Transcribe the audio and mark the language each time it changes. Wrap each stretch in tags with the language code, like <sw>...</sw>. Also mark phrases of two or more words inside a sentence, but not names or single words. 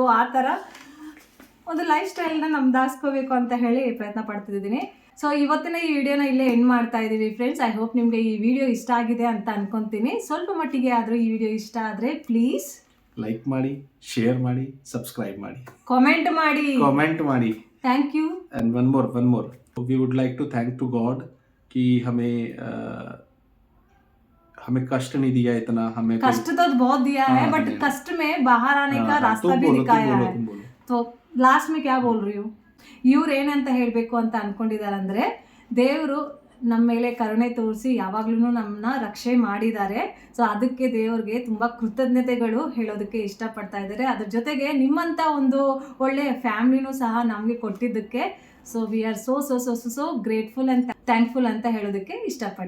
<kn>ಆ ಥರ ಒಂದು ಲೈಫ್ ಸ್ಟೈಲ್ನ ನಮ್ದಾಸ್ಕೋಬೇಕು ಅಂತ ಹೇಳಿ ಪ್ರಯತ್ನ ಪಡ್ತಿದ್ದೀನಿ. ಸೊ ಇವತ್ತಿನ ಈ ವಿಡಿಯೋನ ಇಲ್ಲೇ ಎಂಡ್ ಮಾಡ್ತಾ ಇದ್ದೀವಿ ಫ್ರೆಂಡ್ಸ್.</kn> <en>I hope</en> <kn>ನಿಮಗೆ ಈ ವಿಡಿಯೋ ಇಷ್ಟ ಆಗಿದೆ ಅಂತ ಅನ್ಕೊತೀನಿ. ಸ್ವಲ್ಪ ಮಟ್ಟಿಗೆ ಆದರೂ ಈ ವಿಡಿಯೋ ಇಷ್ಟ ಆದರೆ ಪ್ಲೀಸ್ ಲೈಕ್ ಮಾಡಿ, ಶೇರ್ ಮಾಡಿ, ಸಬ್ಸ್ಕ್ರೈಬ್ ಮಾಡಿ, ಕಾಮೆಂಟ್ ಮಾಡಿ.</kn> <en>thank you. and one more we would like to thank to God</en> <hi>कि हमें कष्ट नहीं दिया इतना. हमें कष्ट तो बहुत दिया है, बट कष्ट में बाहर आने का रास्ता भी दिखाया है. तो लास्ट में क्या बोल रही हूँ,</hi> <kn>ಇವ್ರು ಏನಂತ ಹೇಳಬೇಕು ಅಂತ ಅಂದ್ಕೊಂಡಿದ್ದಾರೆ ಅಂದರೆ, ದೇವರು ನಮ್ಮ ಮೇಲೆ ಕರುಣೆ ತೋರಿಸಿ ಯಾವಾಗಲೂ ನಮ್ಮನ್ನ ರಕ್ಷೆ ಮಾಡಿದ್ದಾರೆ. ಸೊ ಅದಕ್ಕೆ ದೇವ್ರಿಗೆ ತುಂಬ ಕೃತಜ್ಞತೆಗಳು ಹೇಳೋದಕ್ಕೆ ಇಷ್ಟಪಡ್ತಾ ಇದ್ದಾರೆ. ಅದ್ರ ಜೊತೆಗೆ ನಿಮ್ಮಂಥ ಒಂದು ಒಳ್ಳೆ ಫ್ಯಾಮಿಲಿನೂ ಸಹ ನಮಗೆ ಕೊಟ್ಟಿದ್ದಕ್ಕೆ</kn> <en>so we are so grateful and thankful</en> <kn>ಅಂತ ಹೇಳೋದಕ್ಕೆ ಇಷ್ಟಪಡ್ತಿದ್ದಾರೆ.</kn>